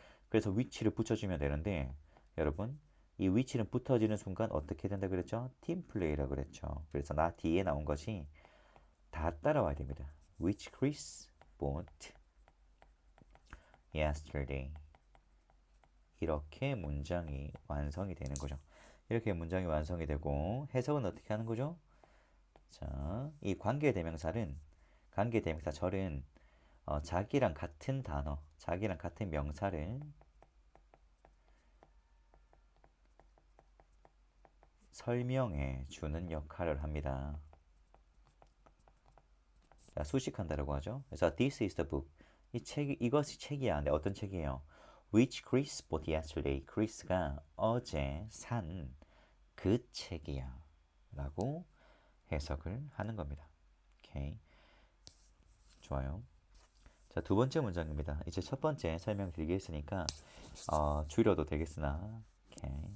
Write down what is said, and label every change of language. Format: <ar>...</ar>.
<ko>그래서 which를 붙여주면 되는데 여러분 이 which는 붙어지는 순간 어떻게 된다 그랬죠? 팀플레이라고 그랬죠. 그래서 나 뒤에 나온 것이 다 따라와야 됩니다.</ko> <en>Which Chris bought yesterday.</en> <ko>이렇게 문장이 완성이 되는 거죠. 이렇게 문장이 완성이 되고 해석은 어떻게 하는 거죠? 자, 이 관계대명사 절은 자기랑 같은 단어, 자기랑 같은 명사를 설명해 주는 역할을 합니다. 자, 수식한다라고 하죠.</ko> <en>그래서 this is the book.</en> <ko>이것이 책이야. 근데 어떤 책이에요?</ko> <en>Which Chris bought yesterday.</en> <ko>크리스가 어제 산 그 책이야. 라고 해석을 하는 겁니다. 오케이. 좋아요. 자, 두 번째 문장입니다. 이제 첫 번째 설명드리게 했으니까 줄여도 되겠으나 오케이.</ko>